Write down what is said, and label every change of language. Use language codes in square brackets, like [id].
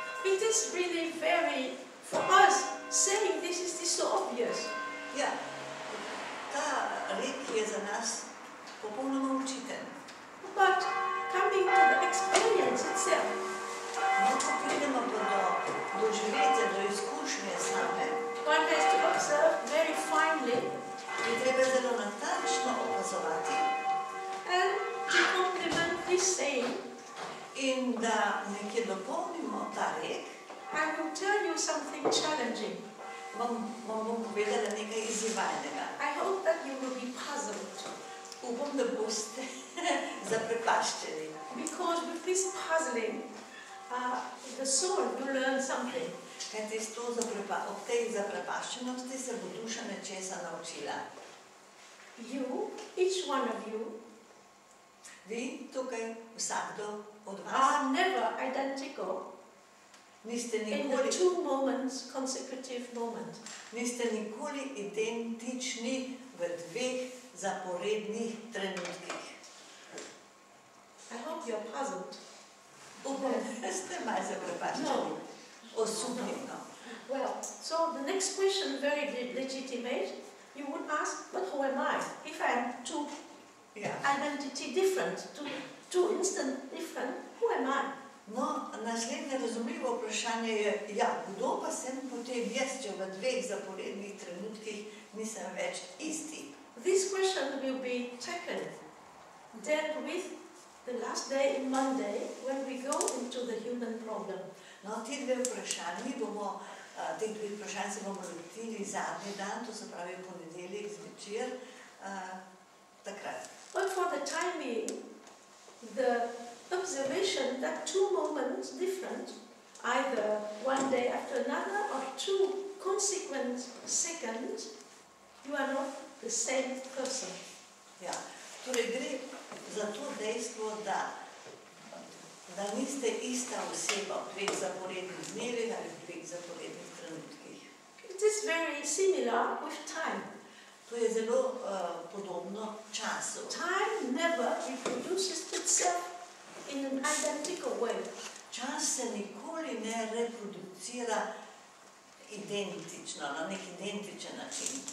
[en] It is really very, for us, saying this is so obvious. [sl] Ja, ta rek je za nas popolnoma učiten. [en] But coming to the experience itself, [sl] No, ko pridemo pa do doživetja, do izkušnje same, [en] one has to observe very finely [sl] je treba zelo natančno opazovati [en] and to complement this saying. [sl] In da nekje dopolnimo ta rek, [en] I will tell you something challenging. [sl] vam bom povedala nekaj izzivalnega. [en] I hope that you will be puzzled. [sl] Upam, da boste zaprepaščeni. [en] Because with this puzzling, the soul will learn something. [sl] Kajti ob tej zaprepaščenosti se bo duša nečesa naučila. [en] You, each one of you, [sl] Vi tukaj, vsakdo od vas, [en] are never identical [sl] niste [en] in the [sl] nikoli, [en] two moments, consecutive moments. [sl] niste nikoli identični v dveh zaporednih trenutkih. [en] I hope you're puzzled. [sl] Upam, da ste malo zaprepaščeni. Osupnjeno. [en] Well, so the next question, very legitimate, you would ask, but who am I? If I am two [sl] Ja. [en] identity different, two instant different, who am I? [sl] No, naslednje razumljivo vprašanje je, ja, kdo pa sem potem jaz, če v dveh zaporednih trenutkih nisem več isti? [en] This question will be dealt with the last day in Monday when we go into the human problem. [sl] No, ti dve vprašanji bomo, teh dveh vprašanj se bomo lotili zadnji dan, to se pravi ponedeljek zvečer, takrat. [en] But for the time being, the observation that two moments different, either one day after another or two consequent seconds, you are not the same person. [sl] Ja, torej gre za to dejstvo, da niste ista oseba v dveh zaporednih dnevih ali v dveh zaporednih trenutkih. [en] It is very similar with time. [sl] To je zelo podobno času. [en] Time never reproduces itself in an identical way. [sl] Čas se nikoli ne reproducira identično, na nek identičen način.